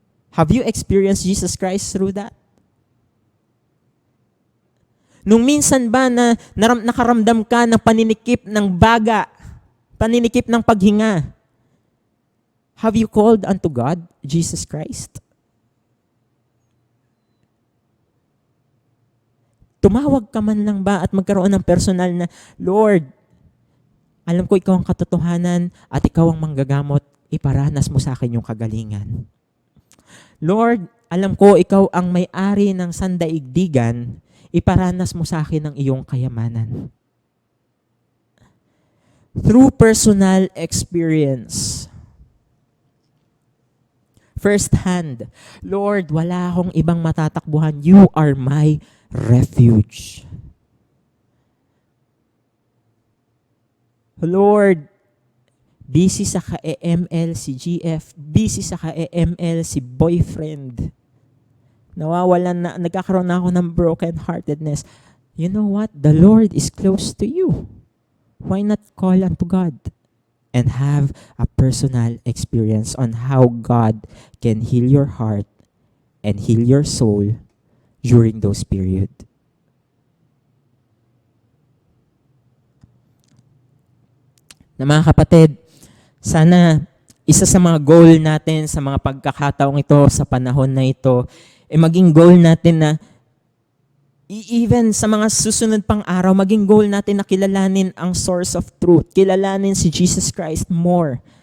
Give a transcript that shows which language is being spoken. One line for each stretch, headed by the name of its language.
English: Have you experienced Jesus Christ through that?
Filipino: Nung minsan ba na nakaramdam ka ng paninikip ng baga, paninikip ng paghinga?
English: Have you called unto God, Jesus Christ?
Filipino: Tumawag ka man lang ba at magkaroon ng personal na, Lord, alam ko ikaw ang katotohanan at ikaw ang manggagamot, iparanas mo sa akin yung kagalingan. Lord, alam ko ikaw ang may-ari ng sandaigdigan, iparanas mo sa akin ang iyong kayamanan.
English: Through personal experience. First hand,
Filipino: Lord, wala akong ibang matatakbuhan.
English: You are my refuge.
Filipino: Lord, busy sa ka-EML si GF, busy sa ka-EML si boyfriend. Nawawalan na, nagkakaroon na ako ng brokenheartedness.
English: You know what? The Lord is close to you. Why not call unto God and have a personal experience on how God can heal your heart and heal your soul during those periods?
Filipino: Na mga kapatid, sana isa sa mga goal natin sa mga pagkakataong ito, sa panahon na ito, maging goal natin na even sa mga susunod pang araw, maging goal natin na kilalanin ang source of truth, kilalanin si Jesus Christ more.